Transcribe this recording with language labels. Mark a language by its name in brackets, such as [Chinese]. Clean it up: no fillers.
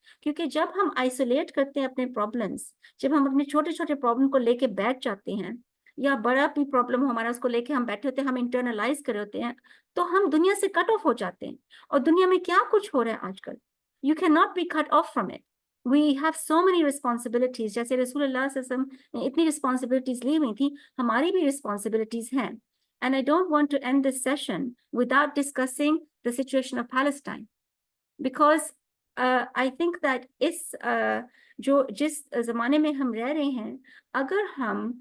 [Hindi] क्योंकि जब हम आइसोलेट करते हैं अपने प्रॉब्लम्स, जब हम अपने छोटे छोटे प्रॉब्लम को लेके बैठ जाते हैं, या बड़ा भी प्रॉब्लम हो हमारा उसको लेके हम बैठे होते हैं, हम इंटरनलाइज कर होते हैं, तो हम दुनिया से कट ऑफ हो जाते हैं। और दुनिया में क्या कुछ हो रहा है आजकल, [English] You can not be cut off from it. We have so many responsibilities। [Hindi] जैसे रसूलुल्लाह सल्लल्लाहु अलैहि वसल्लम ने इतनी रिस्पॉन्सिबिलिटीज ली हुई थी, हमारी भी रिस्पॉन्सिबिलिटीज हैं। [English] And I don't want to end this session without discussing the situation of Palestine, because I think that [Hindi] जिस जमाने में हम रह रहे हैं, अगर हम